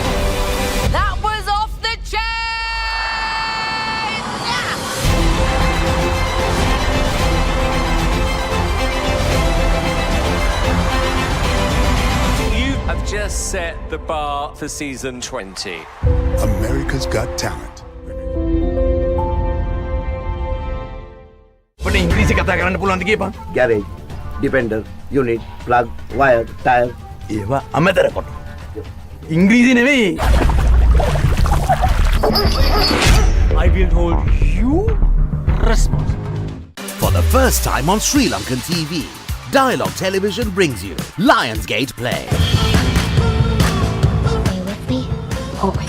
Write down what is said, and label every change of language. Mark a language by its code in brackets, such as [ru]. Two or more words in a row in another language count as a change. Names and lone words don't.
[en] That was off the chain! Yeah! You have just set the bar for season 20. America's Got Talent. [si] අපිට ඉංග්‍රීසි කතා කරන්න පුළුවන්ද කියපන්? [en] Garage, depender, unit, plug, wire, tire. [si] ඒවා අමතර කොට. ඉංග්‍රීසි නෙවෙයි. [en] I will hold you responsible. For the first time on Sri Lankan TV, Dialog Television brings you Lionsgate Play. Stay with me. Always.